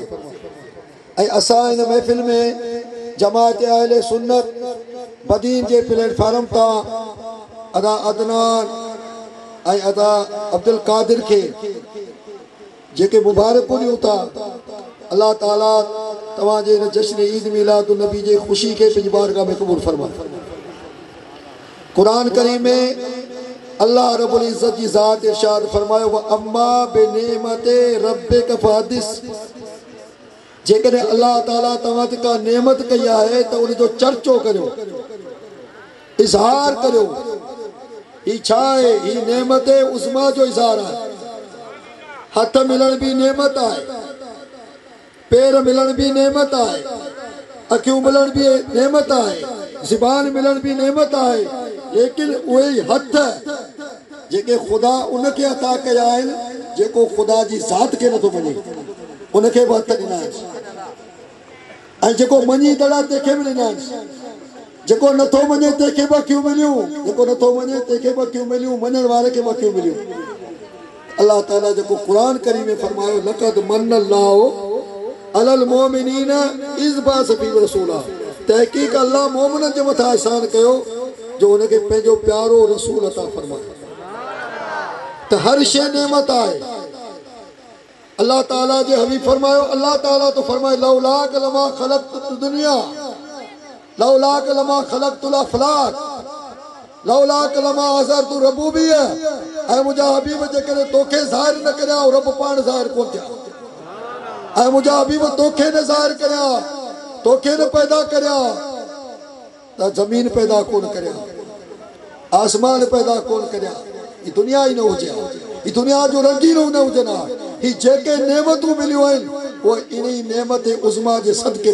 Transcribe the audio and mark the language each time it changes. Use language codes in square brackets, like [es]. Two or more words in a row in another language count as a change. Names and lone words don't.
[sd] ऐं असां इन महफ़िल में जमात अहले सुन्नत बदीन के प्लेटफार्म ता अदा अदनान ऐं अदा अब्दुल कादिर के जेके मुबारक ॾियूं था। अल्लाह ताला तव्हांजे इन जश्न ईद मीलादुन नबी जे खुशी के पंहिंजी बारगाह में क़बूल फरमाए। कुरान करीम में अल्लाह रब्बुल इज़्ज़त जी ज़ात इरशाद फरमायो [ar] وأما بنعمة ربك فحدث. [sd] जेकॾहिं अल्लाह ताला तव्हां ते का नेमत कई है तो उन जो चर्चो करो इज़हार करो। ही छा है? ही नेमत उज़मा जो इज़हार है। हथ मिलन भी नेमत है, पैर मिलन भी नेमत है, अखियूं मिलन भी नेमत है, ज़बान मिलन भी नेमत है। लेकिन वही हथ जेके ख़ुदा उनखे अता कया आहिनि जेको ख़ुदा जी ज़ात खे नथो मञे उनखे बि हथ ॾिना आहिनि ऐं जेको मञींदड़ आहे तंहिंखे बि ॾिना आहिनि जेको नथो मञे तंहिंखे बखियूं मिलियूं जेको नथो मञे तंहिंखे बखियूं मिलियूं मञण वारे खे बखियूं मिलियूं अल्लाह ताला जेको क़ुरान करीम में फरमायो [ar] لقد منّ الله على المؤمنين إذ بعث فيهم رسولا [sd] तहक़ीक़ अल्लाह मोमिननि जे मथां एहसान कयो जो उनखे पंहिंजो प्यारो रसूल अता फरमायो त हर शइ नेमत आहे अल्लाह ताला जे हबीब फरमायो अल्लाह ताला तो फरमाए [ar] لولاك لما خلقت الدنيا لولاك لما خلقت الأفلاك لولاك لما أظهرت [sd] रबूबिया ऐं मुंहिंजा हबीब जेकॾहिं तोखे ज़ाहिर न करिया रब पाण ज़ाहिर कोन थिया ऐं मुंहिंजा हबीब तोखे न ज़ाहिर करिया तोखे न पैदा करिया त ज़मीन पैदा कोन करिया आसमान पैदा कोन करिया ही दुनिया ही न हुजे ही दुनिया जो रंगीनो न हुजनि हा ही जेके नेमतूं मिलियूं आहिनि उहे इन नेमत उज़मा जे सदके